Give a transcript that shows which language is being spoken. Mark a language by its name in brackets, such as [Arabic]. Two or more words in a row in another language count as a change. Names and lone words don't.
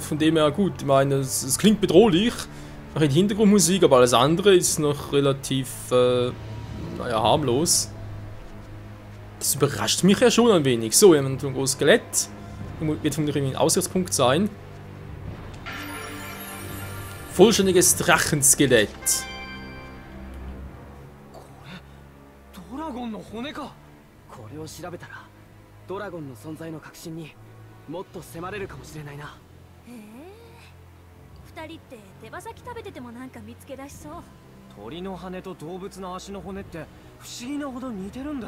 [German] Von dem her, gut, ich meine, es klingt bedrohlich. Noch die Hintergrundmusik, aber alles andere ist noch relativ, naja, harmlos. Das überrascht mich ja schon ein wenig. So, wir haben ein großes Skelett. Wird vermutlich ein Ausgangspunkt sein. Vollständiges Drachenskelett. [Japanese] ドラゴンの骨か。これを調べたらドラゴンの存在の確信にもっと迫れるかもしれないな。へえ、二人って手羽先食べててもなんか見つけ出しそう。鳥の羽と動物の足の骨って不思議なほど似てるんだよ。